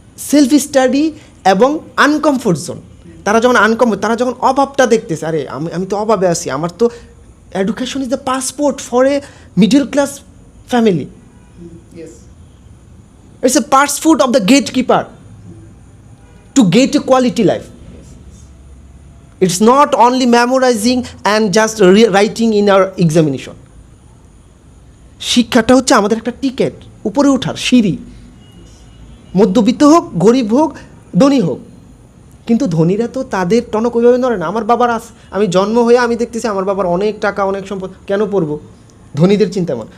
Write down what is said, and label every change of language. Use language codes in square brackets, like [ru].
[en] Self study এবং uncomfort zone. [bn] তারা যখন অভাবটা দেখতেছে, আরে আমি তো অভাবে আছি, আমার তো [en] Education is the passport for a middle class family, it's a passport of the gate keeper to get a quality life. It's not only memorizing and just writing in our examination. [bn] শিক্ষাটা হচ্ছে আমাদের একটা ticket, উপরে ওঠার সিঁড়ি। মধ্যবিত্ত হোক, গরিব হোক, ধনী হোক, কিন্তু ধনীরা তো তাদের টনক ওইভাবে নড়ে না। আমার বাবার আমি জন্ম হয়ে আমি দেখতেছি আমার বাবার অনেক টাকা, অনেক সম্পদ, কেন পড়বো? ধনীদের চিন্তা মন।